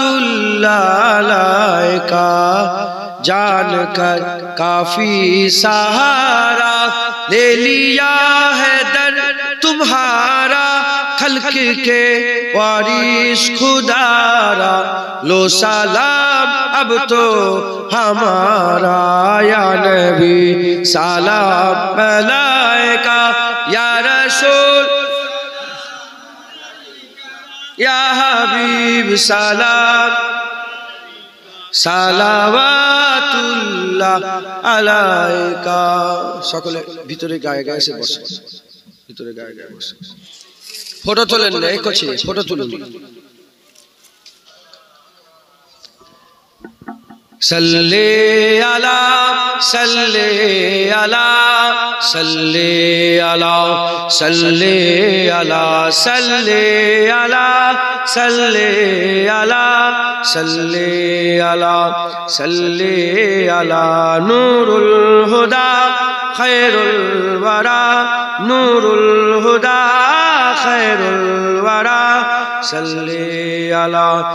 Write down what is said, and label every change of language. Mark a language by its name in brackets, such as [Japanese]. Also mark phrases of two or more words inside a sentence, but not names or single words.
[Arabic] اللہ علیکہ، [Urdu] جان کر کافی سہارا لے لیا ہے در تمہارا، خلق کے وارث خدارا، لو سلام اب تو ہمارا، [Arabic] یا نبی سلام، [Urdu] ملائکہ یا رسول [Arabic] یا حبیب سلام، صلوات اللہ علیکہ، [Bangla] সকলে ভিতরে গায়ে গায়ে এসে বসে, ভিতরে গায়ে গায়ে বসে। ফটো তোলেন না, এই করছে ফটো তুলুন। [Arabic] صلِّ على صلِّ على صلِّ على صلِّ على صلِّ على صلِّ على صلِّ على صلِّ على نور الهدى خير الورى نور الهدى خير الورى صلِّ على